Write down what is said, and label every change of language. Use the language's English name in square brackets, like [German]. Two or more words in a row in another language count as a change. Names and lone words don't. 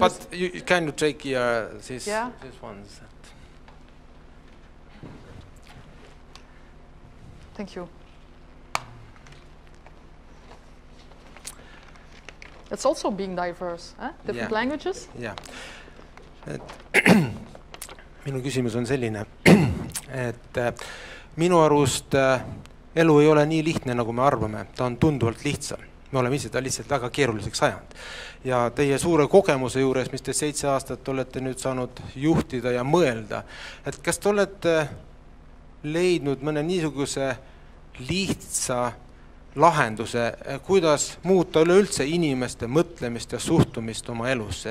[English] but you can you take this one? Thank you. It's also being diverse, eh? Different languages? Yeah. [Estonian] Minu küsimus on selline, et minu arust elu ei ole nii lihtne, nagu me arvame. Ta on tunduvalt lihtsam. Me oleme ise ta lihtsalt väga keeruliseks ajanud. Ja teie suure kogemuse juures, mis te 7 aastat olete nüüd saanud juhtida ja mõelda, et kas te olete leidnud mõne niisuguse lihtsa lahenduse, kuidas muuta üleüldse inimeste mõtlemist ja suhtumist oma elusse.